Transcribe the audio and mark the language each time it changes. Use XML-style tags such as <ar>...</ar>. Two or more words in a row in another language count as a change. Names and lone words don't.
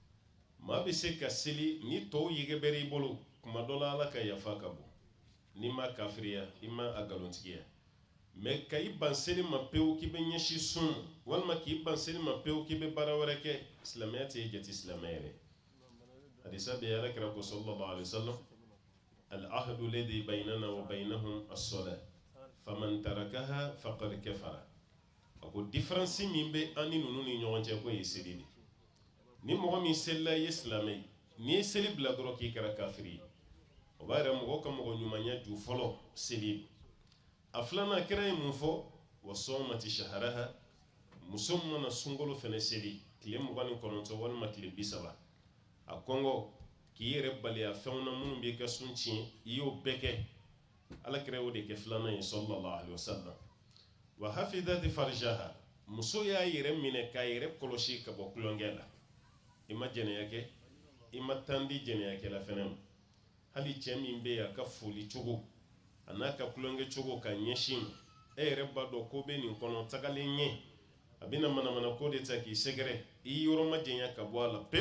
<bm>maa bɛ se ka seli ni tɔw yege bɛrɛ i bolo kuma dɔ la ala ka yafa ka bon n'i ma kafiriya i ma a galontigiya mais ka i ban seli ma pewu k'i bɛ ɲɛsin sun walima k'i ban seli ma pewu k'i bɛ baara wɛrɛ kɛ silamɛya tɛ jate silamɛya yɛrɛ. hadisa bɛ ala kira ko</bm> <ar>صلى الله عليه وسلم العهد الذي بيننا وبينهم الصلاة فمن تركها فقد كفر.</ar> <bm>a ko différence min bɛ an ni ninnu ni ɲɔgɔn cɛ ko ye seli de. ni mɔgɔ min selila i ye silamɛ ye n'i ye seli bila dɔrɔn k'i kɛra kafiri ye o b'a yɛrɛ mɔgɔ ka mɔgɔ ɲumanya ju fɔlɔ seli. a filanan kira ye mun fɔ wa</bm> <ar>صامت شهرها</ar> <bm>muso mana sunkalo fɛnɛ seli tile 29 walima tile 30 a kɔngɔ k'i yɛrɛ bali a fɛnw na minnu b'i ka sun tiɲɛ i y'o bɛɛ kɛ ala kira y'o de kɛ filanan ye</bm> <ar>صلى الله عليه وسلم. وحفظت فرجها</ar> <bm>muso y'a yɛrɛ minɛ k'a yɛrɛ kɔlɔsi ka bɔ kulonkɛ la. i ma jɛnɛya kɛ i ma tandi jɛnɛya kɛ la fɛnɛ ma. hali cɛ min bɛ a ka foli cogo a n'a ka kulonkɛ cogo ka ɲɛsin e yɛrɛ b'a dɔn ko bɛ nin kɔnɔ tagalen ɲɛ a bɛna manamana ko de ta k'i sɛgɛrɛ i yɔrɔ ma jɛnya ka bɔ a la pewu.</bm>